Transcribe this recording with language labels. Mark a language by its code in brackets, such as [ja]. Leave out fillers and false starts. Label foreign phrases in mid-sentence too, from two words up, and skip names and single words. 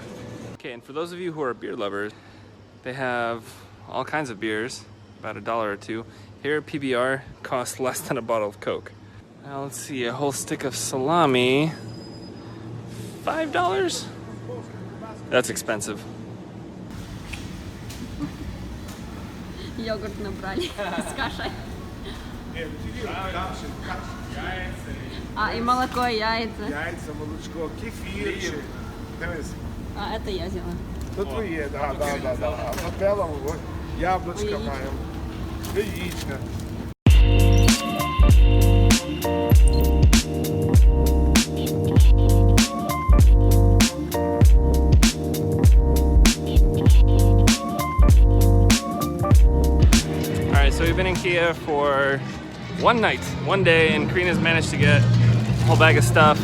[en] Okay, and for those of you who are beer lovers, they have all kinds of beers, about $1 or $2. Here, PBR costs less than a bottle of Coke. Now let's see, a whole stick of salami, $5? That's expensive. [ru] Йогурт набрали с кашей. А, и молоко, и яйца. Яйца, молочко, кефир. А, это я взяла. [uk] То твоє, да. А [ru] по белому, [uk] яблучко маємо. Яєчко. [en] So we've been in Kiev for one night, one day, and Karina's managed to get a whole bag of stuff.